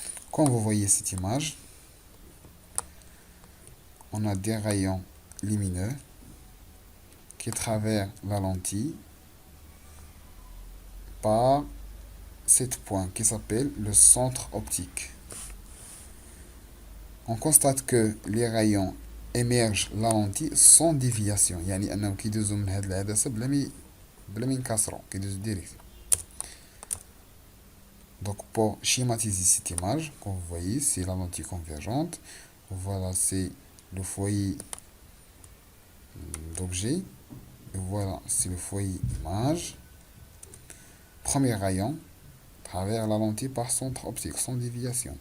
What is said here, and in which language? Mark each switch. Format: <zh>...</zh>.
<fr>Comme vous voyez cette image, on a des rayons lumineux qui traversent la lentille par cet point qui s'appelle le centre optique. On constate que les rayons émergent la lentille sans déviation.</fr> <ar>يعني أنهم كيدوزوا من هذه العدسة بلا ما ينكسروا كيدوزوا direct.</ar> <fr>Donc pour schématiser cette image, comme vous voyez, c'est la lentille convergente. Voilà, c'est le foyer d'objet. Et voilà, c'est le foyer d'image. Premier rayon, travers la lentille par centre optique sans déviation.</fr>